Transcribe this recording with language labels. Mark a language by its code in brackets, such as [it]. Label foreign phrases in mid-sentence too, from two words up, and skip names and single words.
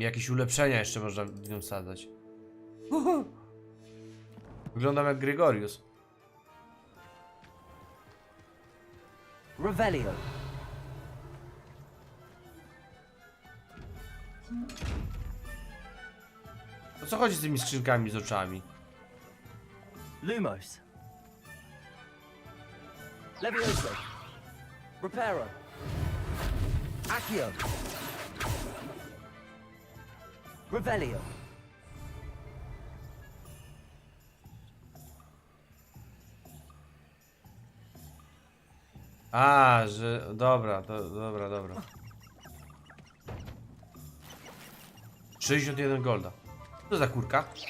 [pl] Jakieś ulepszenia jeszcze można w nią sadzać. Wyglądam jak Gregorius. Revelio. O co chodzi z tymi skrzynkami z oczami? Lumos. Levioso. Reparo. Accio. Revelio. A, że... Dobra, dobra. 61 golda. Co za kurka?